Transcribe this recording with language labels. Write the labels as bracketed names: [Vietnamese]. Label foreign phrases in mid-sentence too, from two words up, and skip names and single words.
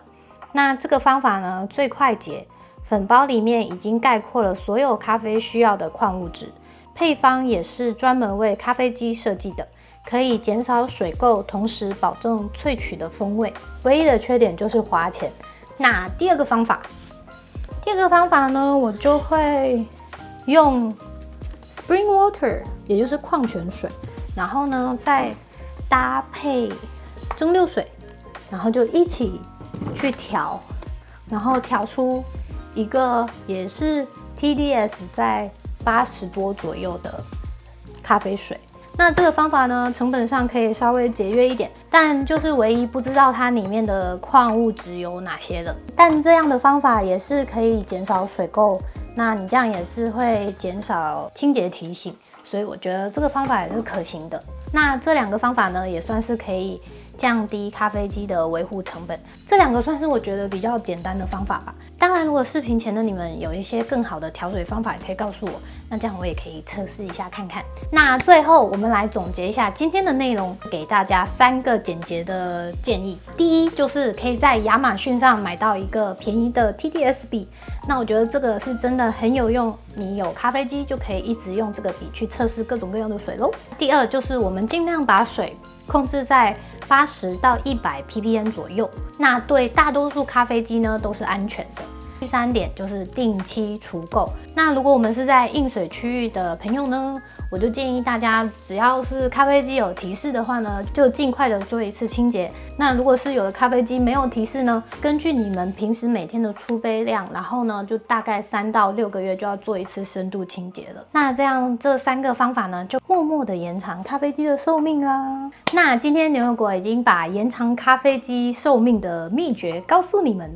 [Chinese] 那這個方法呢，最快捷，粉包裡面已經概括了所有咖啡需要的礦物質，配方也是專門為咖啡機設計的，可以減少水垢，同時保證萃取的風味。唯一的缺點就是花錢。那第二個方法呢，我就會用 [English] Spring Water， [Chinese] 也就是礦泉水。然後呢，再搭配蒸餾水，然後就一起去調，然後調出一個也是 TDS 在80多左右的咖啡水。那這個方法呢，成本上可以稍微節約一點，但就是唯一不知道它裡面的礦物質有哪些了。但這樣的方法也是可以減少水垢，那你這樣也是會減少清潔提醒。所以我覺得這個方法也是可行的。那這2個方法呢，也算是可以降低咖啡機的維護成本。這2個算是我覺得比較簡單的方法吧。當然，如果視頻前的你們有一些更好的調水方法，也可以告訴我，那這樣我也可以測試一下看看。那最後我們來總結一下今天的內容，給大家3個簡潔的建議。第一，就是可以在亞馬遜上買到一個便宜的 TDS 筆，那我覺得這個是真的很有用，你有咖啡機就可以一直用這個筆去測試各種各樣的水咯。第二，就是我們盡量把水控制在80到100 ppm 左右，那对大多数咖啡機呢都是安全的。第3點就是定期除垢。那如果我們是在硬水區域的朋友呢，我就建議大家，只要是咖啡機有提示的話呢，就盡快的做一次清潔。那如果是有的咖啡機沒有提示呢，根據你們平時每天的出杯量，然後呢，就大概3到6個月就要做一次深度清潔了。那這樣這3個方法呢，就默默的延長咖啡機的壽命啦。那今天牛油果已經把延長咖啡機壽命的秘訣告訴你們了。